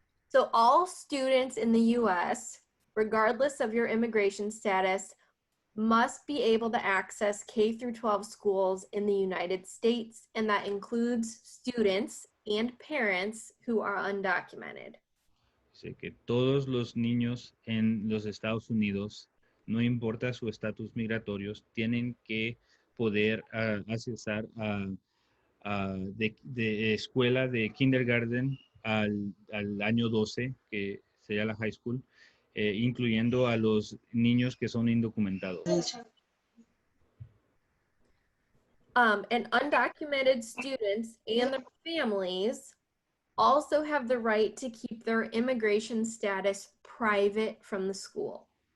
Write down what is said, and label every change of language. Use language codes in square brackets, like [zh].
[en] So all students in the US, regardless of your immigration status, must be able to access K through 12 schools in the United States, and that includes students and parents who are undocumented. [es] Dice que todos los niños en los Estados Unidos no importa su estatus migratorio, tienen que poder accesar de escuela de kindergarten al año 12, que sería la high school, incluyendo a los niños que son indocumentados. [en] And undocumented students and their families also have the right to keep their immigration status private from the school.